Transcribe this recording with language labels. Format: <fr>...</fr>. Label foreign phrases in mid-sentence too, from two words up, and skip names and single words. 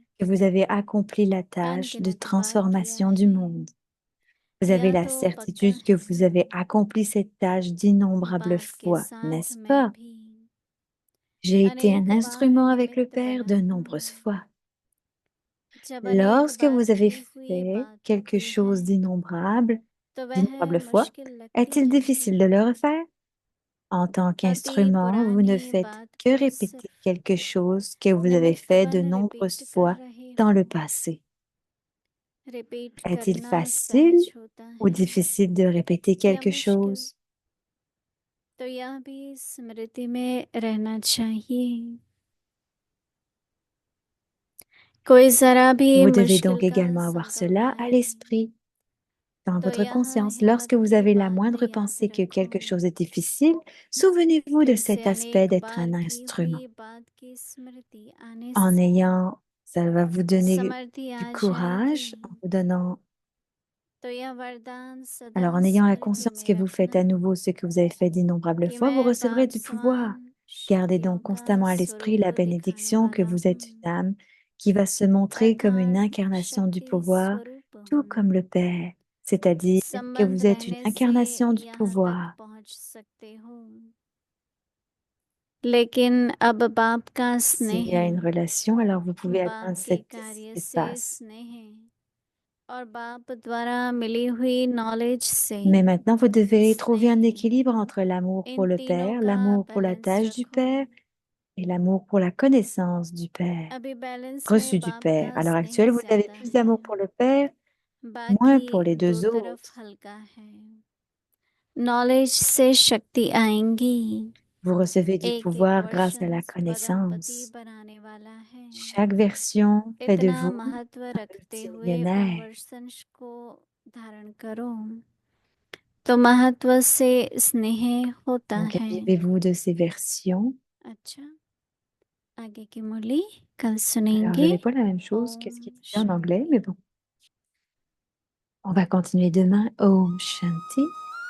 <fr>que vous avez accompli la tâche de</fr> <hi>अनगिनत बार किया</hi> <fr>transformation du</fr> <hi>है।</hi> <fr>monde. Vous avez</fr> <hi>यह</hi> <fr>la</fr> <hi>तो पक्का</hi> <fr>certitude que vous</fr> <hi>है,</hi> <fr>avez accompli cette tâche d'innombrables</fr> <hi>बाप के</hi> <fr>fois,</fr> <hi>साथ</hi> <fr>n'est-ce</fr> <hi>मैं</hi> <fr>pas?</fr> <hi>भी</hi> <fr>J'ai été un</fr> <hi>अनेक बार</hi> <fr>instrument avec le</fr> <hi>निमित्त</hi> <fr>Père</fr> <hi>बना</hi> <fr>de</fr> <hi>हूँ।</hi> <fr>nombreuses fois.</fr> <hi>जब अनेक</hi> <fr>Lorsque</fr> <hi>बार</hi> <fr>vous avez</fr> <hi>की हुई</hi> <fr>fait</fr> <hi>बात</hi> <fr>quelque</fr> <hi>होती है</hi> <fr>chose d'innombrable,</fr> <hi>तो वह</hi> <fr>d'innombrables fois,</fr> <hi>मुश्किल लगती</hi> <fr>est-il</fr> <hi>है।</hi> <fr>difficile de le refaire? En tant</fr> <hi>अति</hi> <fr>qu'instrument, vous ne</fr> <hi>पुरानी</hi> <fr>faites</fr> <hi>बात</hi> <fr>que</fr> <hi>को</hi> <fr>répéter</fr> <hi>सिर्फ</hi> <fr>quelque chose que vous avez fait de</fr> <hi>निमित्तवन</hi> <fr>nombreuses</fr> <hi>रिपीट कर</hi> <fr>fois</fr> <hi>रही</hi> <fr>dans le</fr> <hi>हूँ।</hi> <fr>passé.</fr> <hi>रिपीट</hi> <fr>Est-il</fr> <hi>करना</hi> <fr>facile</fr> <hi>सहज होता</hi> <fr>ou</fr> <hi>है</hi> <fr>difficile de répéter</fr> <hi>या</hi> <fr>quelque</fr> <hi>मुश्किल,</hi> <fr>chose?</fr> <hi>तो यह भी स्मृति में रहना चाहिए। कोई जरा भी</hi> <fr>Vous devez</fr> <hi>मुश्किल</hi> <fr>donc</fr> <hi>का</hi> <fr>également avoir</fr> <hi>संभव</hi> <fr>cela à</fr> <hi>आए</hi> <fr>l'esprit, dans</fr> <hi>तो</hi> <fr>votre</fr> <hi>यह</hi> <fr>conscience.</fr> <hi>हिम्मत</hi> <fr>Lorsque vous</fr> <hi>की</hi> <fr>avez la</fr> <hi>बात</hi> <fr>moindre</fr> <hi>याद</hi> <fr>pensée que</fr> <hi>रखो।</hi> <fr>quelque chose est difficile, souvenez-vous de</fr> <hi>फिर से</hi> <fr>cet aspect</fr> <hi>अनेक</hi> <fr>d'être</fr> <hi>बार</hi> <fr>un</fr> <hi>की</hi> <fr>instrument.</fr> <hi>हुई बात की स्मृति आने</hi> <fr>En</fr> <hi>से</hi> <fr>ayant, ça va vous donner</fr> <hi>समर्थि</hi> <fr>du</fr> <hi>आ</hi> <fr>courage, en</fr> <hi>जाएगी।</hi> <fr>vous donnant.</fr> <hi>तो यह वरदान सदा</hi> <fr>Alors, en ayant la</fr> <hi>स्मृति</hi> <fr>conscience</fr> <hi>में</hi> <fr>que vous faites à</fr> <hi>रखना</hi> <fr>nouveau ce que vous avez fait d'innombrables</fr> <hi>कि</hi> <fr>fois, vous</fr> <hi>मैं</hi> <fr>recevrez</fr> <hi>बाप</hi> <fr>du pouvoir.</fr> <hi>समान</hi> <fr>Gardez</fr> <hi>शक्तियों</hi> <fr>donc</fr> <hi>का</hi> <fr>constamment à l'esprit la</fr> <hi>स्वरूप दिखाने</hi> <fr>bénédiction que</fr> <hi>वाला</hi> <fr>vous êtes</fr> <hi>हूँ,</hi> <fr>une âme qui va se montrer comme une</fr> <hi>अर्थात</hi> <fr>incarnation du</fr> <hi>शक्ति</hi> <fr>pouvoir,</fr> <hi>स्वरूप</hi> <fr>tout</fr> <hi>हूँ।</hi> <fr>comme le Père, c'est-à-dire que</fr> <hi>संबंध</hi> <fr>vous êtes une</fr> <hi>रहने से</hi> <fr>incarnation du</fr> <hi>यहाँ तक</hi> <fr>pouvoir.</fr> <hi>पहुँच सकते हो, लेकिन अब बाप का स्नेह</hi> <fr>S'il y a une relation, alors vous pouvez</fr> <hi>बाप</hi> <fr>atteindre</fr> <hi>के</hi> <fr>cet</fr> <hi>कार्य से</hi> <fr>espace.</fr> <hi>स्नेह और बाप द्वारा मिली हुई नॉलेज से</hi> <fr>Mais maintenant, vous devez trouver un</fr> <hi>स्नेह,</hi> <fr>équilibre entre l'amour pour</fr> <hi>इन</hi> <fr>le</fr> <hi>तीनों</hi> <fr>Père,</fr> <hi>का</hi> <fr>l'amour pour la</fr> <hi>बैलेंस</hi> <fr>tâche du</fr> <hi>रखो।</hi> <fr>Père et l'amour pour la connaissance du Père,</fr> <hi>अभी बैलेंस</hi> <fr>reçu</fr> <hi>में</hi> <fr>du</fr> <hi>बाप</hi> <fr>Père.</fr> <hi>का</hi> <fr>À l'heure</fr> <hi>स्नेह</hi> <fr>actuelle, vous avez</fr> <hi>ज्यादा</hi> <fr>plus</fr> <hi>है,</hi> <fr>d'amour pour le Père, moins pour</fr> <hi>बाकी</hi> <fr>les</fr> <hi>दो</hi> <fr>deux</fr> <hi>तरफ</hi> <fr>autres.</fr> <hi>हल्का है। नॉलेज से शक्ति आएंगी,</hi> <fr>Vous recevez du</fr> <hi>एक एक</hi> <fr>pouvoir grâce à la</fr> <hi>वर्षन परमपति</hi> <fr>connaissance.</fr> <hi>बनाने वाला है।</hi> <fr>Chaque version fait de</fr> <hi>इतना</hi> <fr>vous</fr> <hi>महत्व</hi> <fr>un</fr> <hi>रखते हुए उन</hi> <fr>multimillionnaire.</fr> <hi>वर्षन को धारण करो तो महत्व से स्नेह होता</hi> <fr>Donc,</fr> <hi>है।</hi> <fr>imbibez-vous de ces versions.</fr> <hi>अच्छा, आगे की मुरली कल</hi> <fr>Alors,</fr> <hi>सुनेंगे।</hi> <fr>j'avais pas la même chose que ce qui</fr> <hi>ओम</hi> <fr>était en anglais,</fr> <hi>शांति।</hi> <fr>mais bon. On va continuer demain.</fr> <hi>ओम शांति.</hi>